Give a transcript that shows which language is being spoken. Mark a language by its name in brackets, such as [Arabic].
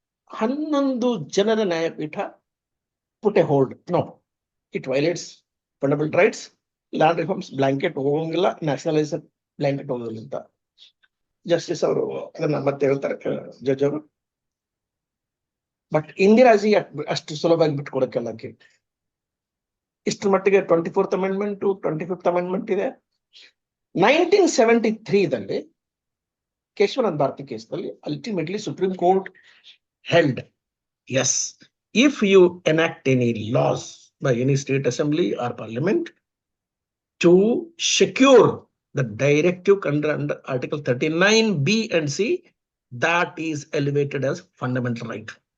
[English] 11 [Kannada] ಜನರ ನ್ಯಾಯಪೀಠ [English] put a hold. No, it violates fundamental rights. Land reforms blanket [Kannada] ಹೋಗಂಗಿಲ್ಲ, nationalisation blanket ಹೋಗೋದಿಲ್ಲ ಅಂತ ಜಸ್ಟಿಸ್ ಅವರು ಅದನ್ನ ಮತ್ತೆ ಹೇಳ್ತಾರೆ, ಜಡ್ಜ್ ಅವರು. ಬಟ್ ಇಂದಿರಾಜಿ ಅಷ್ಟು ಸುಲಭವಾಗಿ ಬಿಟ್ಕೊಡಕ್ಕೆಲ್ಲಕ್ಕೆ ಇಷ್ಟರ ಮಟ್ಟಿಗೆ 24th ಅಮೆಂಡ್ಮೆಂಟ್ 25th ಅಮೆಂಡ್ಮೆಂಟ್ ಇದೆ. 1973ದಲ್ಲಿ ಕೇಶವಾನಂದ ಭಾರತಿ ಕೇಸ್ನಲ್ಲಿ ultimately supreme court [English] held, yes, if you enact any laws by any state assembly or parliament to secure the directive under Article 39B and C, that is elevated as fundamental right.